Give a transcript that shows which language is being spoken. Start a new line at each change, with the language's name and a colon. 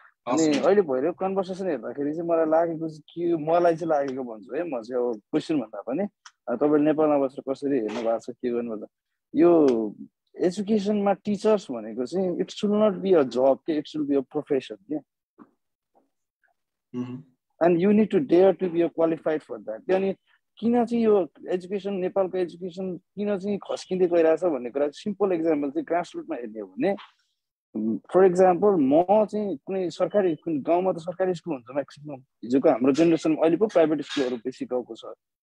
Nepali: अनि अहिले भइरहेको कन्भर्सेसन हेर्दाखेरि चाहिँ मलाई लागेको चाहिँ के, मलाई चाहिँ लागेको भन्छु है, म चाहिँ अब क्वेसन भन्दा पनि तपाईले नेपालमा बसेर कसरी हेर्नु भएको छ, के गर्नु पर्छ, यो एजुकेसनमा टिचर्स भनेको चाहिँ
English: it should not be a job
Nepali: के,
English: it should be a profession
Nepali: के।
English: And you need to dare to be a qualified for that.
Nepali: अनि किन चाहिँ यो एजुकेसन, नेपालको एजुकेसन किन चाहिँ खस्किँदै गइरहेछ भन्ने कुरा सिम्पल एक्जाम्पल चाहिँ ग्रासरुटमा हेर्ने हो भने, फर एक्जाम्पल म चाहिँ कुनै सरकारी गाउँमा त सरकारी स्कुल हुन्छ म्याक्सिमम, हिजोको हाम्रो जेनेरेसन अहिले पो प्राइभेट स्कुलहरू बेसी गएको छ।